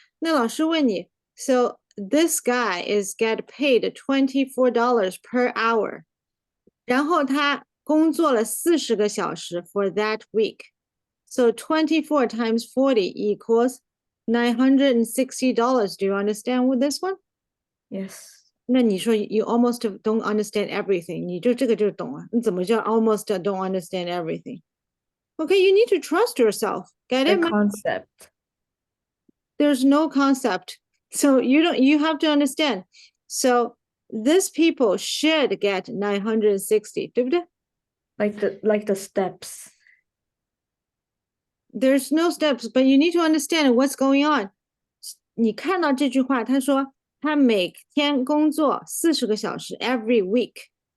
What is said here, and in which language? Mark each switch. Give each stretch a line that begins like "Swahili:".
Chinese: 那老师问你
English: so this guy is get paid $24 per hour.
Chinese: 然后他工作了40个小时
English: for that week. So 24 times 40 equals $960. Do you understand with this one? Yes.
Chinese: 那你说
English: you almost don't understand everything.
Chinese: 你就这个就懂了。你怎么叫
English: almost don't understand everything? Okay, you need to trust yourself. Get The it? concept. There's no concept. So you have to understand. So these people should get 960,
Chinese: 对不对?
English: Like the steps. There's no steps, but you need to understand what's going on.
Chinese: 你看到这句话，他说他每天工作40个小时
English: every week.